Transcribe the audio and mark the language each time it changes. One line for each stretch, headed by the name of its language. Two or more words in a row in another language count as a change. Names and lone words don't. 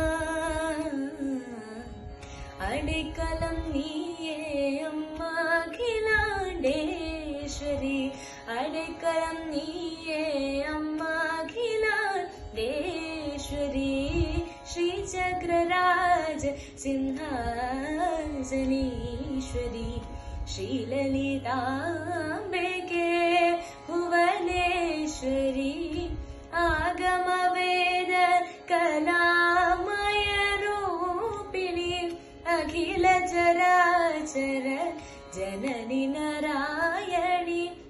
Tamil: அடைக்கலம் நீயே அம்மா அகிலாண்டேஸ்வரி அடைக்கலம் நீயே அம்மா அகிலாண்டேஸ்வரி
Sanskrit: श्रीचक्रराज सिंहासनेश्वरी श्रीललिताम्बिके भुवनेश्वरी आगमवेद कलामय रूपिणी अखिल चराचर जननी नारायणी